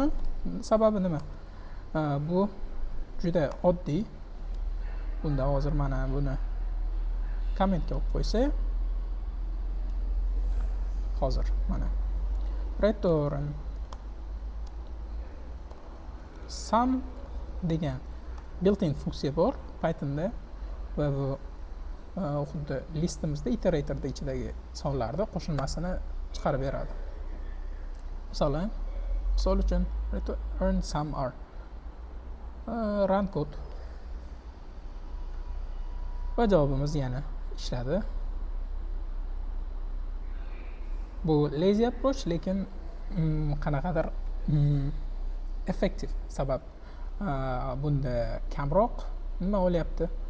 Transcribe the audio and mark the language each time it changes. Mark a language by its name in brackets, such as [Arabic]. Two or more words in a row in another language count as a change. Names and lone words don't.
[Uzbek] Sababi nima? Bu juda oddiy. Bunda hozir mana buni kommentga olib qo'ysak, hozir mana [English] return sum [Uzbek] degan built-in funksiya bor Pythonda va bu xuddi listimizda iteratorda ichidagi sonlarni qo'shilmasini chiqarib beradi. Misol uchun [English] return sum r run code [Uzbek] va javobimiz yana ishladi. Bu [English] lazy approach, [Uzbek] lekin qanaqadir effective. Sabab bunda kamroq nima olyapti?